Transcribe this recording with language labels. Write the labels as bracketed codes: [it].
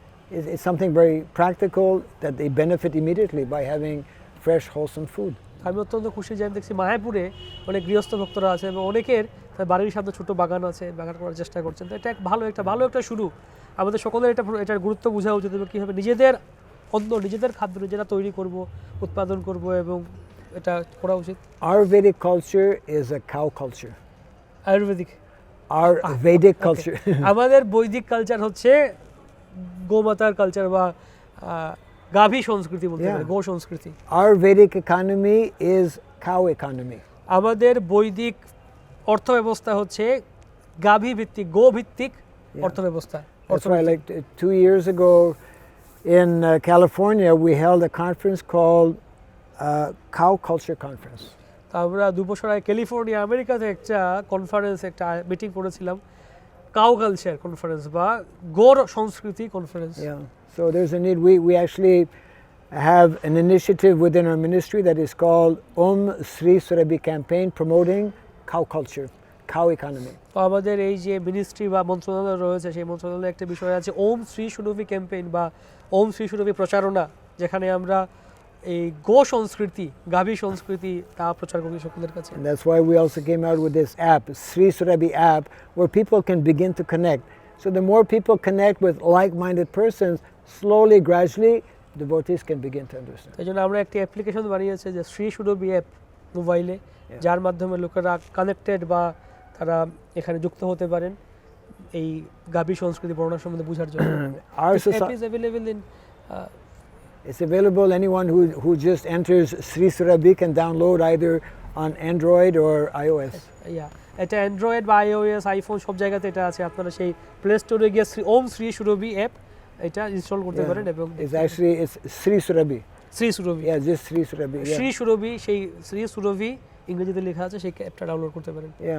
[en] It's something very practical that they benefit immediately by having fresh, wholesome food. [bn] আমি অত্যন্ত খুশি যে আমি দেখছি মায়াপুরে অনেক গৃহস্থ ভক্তরা আছে এবং অনেকের বাড়ির সামনে ছোট বাগান আছে, বাগান করার চেষ্টা করছেন। তো এটা ভালো একটা শুরু। আমাদের সকলের এটার গুরুত্ব বোঝা উচিত এবং কীভাবে নিজেদের অন্য নিজেদের খাদ্য নিজেরা তৈরি করব, উৎপাদন করব এবং এটা করা উচিত। [en] Our Vedic culture is a cow culture. [bn] Ayurvedic [en] Our Vedic culture. [bn] আমাদের বৈদিক কালচার হচ্ছে গোমাতার কালচার বা গাভী সংস্কৃতি বলতে পারে, গো সংস্কৃতি। [en] Our Vedic economy is cow economy. [bn] আমাদের বৈদিক অর্থ ব্যবস্থা হচ্ছে গাভী ভিত্তিক, গো ভিত্তিক অর্থ ব্যবস্থা। [en] That's why like 2 years ago in California we held a conference called Cow Culture Conference. [bn] আমরা 2 বছর আগে ক্যালিফোর্নিয়া আমেরিকাতে একটা কনফারেন্স, একটা মিটিং করেছিলাম, কাউ কালচার কনফারেন্স বা গোর সংস্কৃতি conference. [en] Yeah, so there's a need. We actually have an initiative within our ministry that is called Sri Surabhi campaign promoting cow culture, cow economy. [bn] তো আমাদের এই যে মিনিস্ট্রি বা মন্ত্রণালয় রয়েছে, সেই মন্ত্রণালয়ে একটা বিষয় আছে শ্রী সুরভি ক্যাম্পেইন বা শ্রী সুরভি প্রচারণা, যেখানে আমরা এই গো সংস্কৃতি, গাভী সংস্কৃতি তা প্রচার করি সকলের কাছে। [en] And that's why we also came out with this app, Sri Surabhi app, where people can begin to connect. So the more people connect with like-minded persons, slowly, gradually, devotees can begin to understand. [bn] এই জন্য আমরা একটি application বানিয়েছি যে শ্রী সুরভি app মোবাইলে, যার মাধ্যমে লোকেরা কানেক্টেড বা তারা এখানে যুক্ত হতে পারেন এই গাভী সংস্কৃতি বর্ণনা সম্বন্ধে বোঝার জন্য। [en] This app is available in it's available. Anyone who just enters Sri Surabhi can download either on Android or iOS. [bn] এটা অ্যান্ড্রয়েড বা iOS, আইফোন সব জায়গাতে এটা আছে। আপনারা সেই প্লে স্টোরে গিয়ে শ্রী সুরভি অ্যাপ এটা ইনস্টল করতে পারেন এবং [en] it's Sri Surabhi. [bn] Shri Surabhi, [en] just Sri Surabhi. [bn] Shri সুরভি, সেই শ্রী সুরভি ইংরেজিতে লেখা আছে, সেই অ্যাপটা ডাউনলোড করতে পারেন।